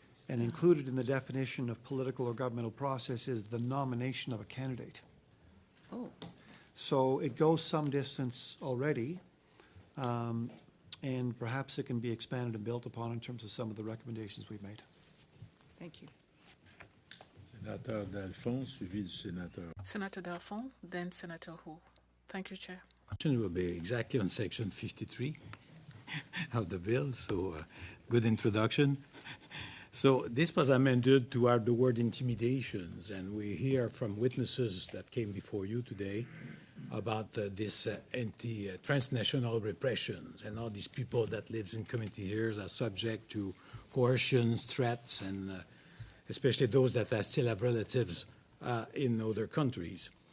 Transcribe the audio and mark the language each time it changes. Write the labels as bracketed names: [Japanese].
[English] And included in the definition of political or governmental process is the nomination of a candidate. Oh. So it goes some distance already, and perhaps it can be expanded and built upon in terms of some of the recommendations we've made. Thank you. [French] Sénateur Dalphond, suivi du sénateur. [English] Senator Dalphond, then Senator Hu. Thank you, Chair. Question will be exactly on Section 53 of the bill, so good introduction. So this was amended to add the word intimidations, and we hear from witnesses that came before you today about this transnational repressions and all these people that live in community here are subject to coercions, threats, and especially those that still have relatives in other countries.